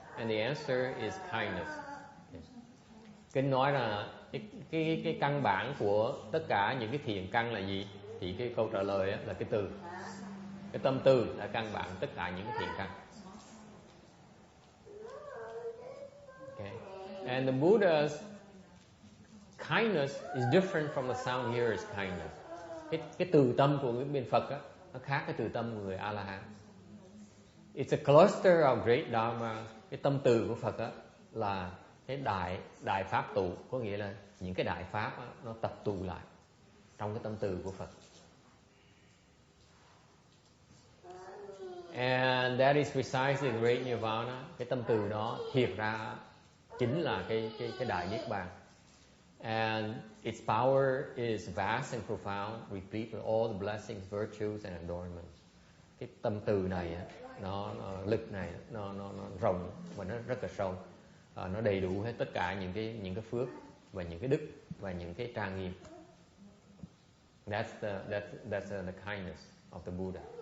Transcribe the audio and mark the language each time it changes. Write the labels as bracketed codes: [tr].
[en] And the answer is kindness. [vi] Kinh nói là cái căn bản của tất cả những cái thiện căn là gì? Thì cái câu trả lời là cái từ, cái tâm từ là căn bản tất cả những cái thiện căn. Okay. [en] And the Buddha's kindness is different from the sound here is kindness. [vi] Cái từ tâm của người bên Phật á, nó khác cái từ tâm của người A La Hán. [en] It's a cluster of great dharma. [vi] Cái tâm từ của Phật á là cái đại pháp tụ, có nghĩa là những cái đại pháp á, nó tập tụ lại trong cái tâm từ của Phật. [en] And that is precisely the great nirvana. [vi] Cái tâm từ đó thiệt ra chính là cái đại niết bàn. [en] And its power is vast and profound, replete with all the blessings, virtues and adornments. [vi] Cái tâm từ này nó lực này nó rộng và nó rất là sâu. Nó đầy đủ hết tất cả những cái phước và những cái đức và những cái trang nghiêm. [en] That's the kindness of the Buddha.